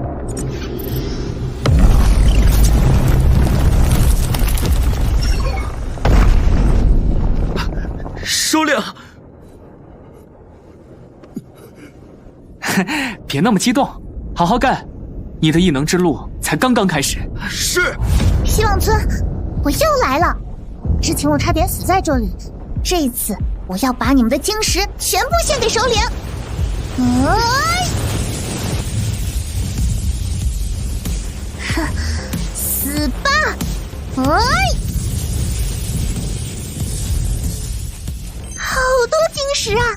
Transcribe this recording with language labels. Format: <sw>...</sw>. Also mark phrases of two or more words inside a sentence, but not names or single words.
<zh>首領，別那麼激動，好好幹，你的異能之路才剛剛開始。是。希望村，我又來了。之前我差點死在這裡，這一次我要把你們的晶石全部獻給首領。死吧！好多晶石啊！</zh>